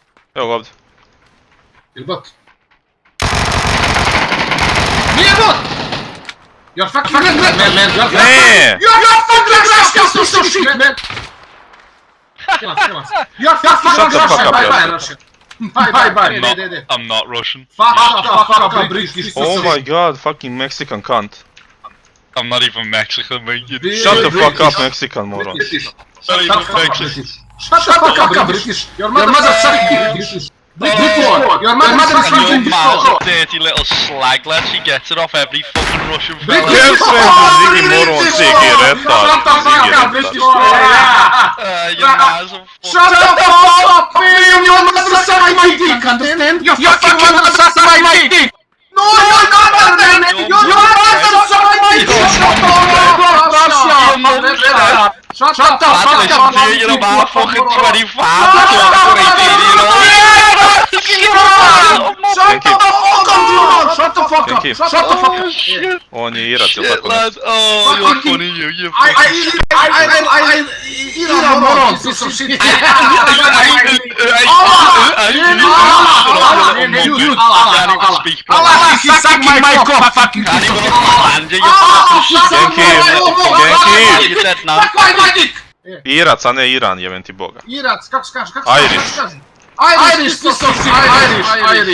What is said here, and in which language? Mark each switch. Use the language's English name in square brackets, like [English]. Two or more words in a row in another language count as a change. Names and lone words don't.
[Serbian] Evo ga ovdje. Ili bot? Nije bot! [English] You're fucking man, you're [Serbian] Ne! [English] fucking Russian, shit, man! Kill us. You're fucking Shut the fuck Russian, up, bye, Russian. Bye. I'm not Russian. Fuck up, British. Oh my god, fucking Mexican cunt. I'm not even Mexican, mate. Shut the fuck up, Mexican moron. Not even Mexican. Shut the fuck up, British. Your mother sucking British. Your mother sucking Your mother's a dirty little slag, lad. She gets it off every fucking Russian fella. [Serbian] Gdje sve Zigi moron cigareta? [English] Your mother's a Shut the fuck up, man! Your mother sucking my dick, understand? Your fucking mother sucking my dick! No, your mother, man! Your mother sucking my dick! Shut the fuck up! You're about fucking 25. Shut the fuck up! Thank you. Shut the fuck up! Shit, [Serbian] On je Irac, jel tako [English] lad. [Serbian] nešto? [English] Oh, you're funny, you I moron, piece of shit. Allah, he's sucking my cock, fucking Can't even understand you, you fucking shit. Genki, You dead now. Fuck my dick! [Serbian] Irac, a ne Iran, jebem ti boga. Irac, kako se kaže? [English] Irish. Irish, piece of shit, Irish.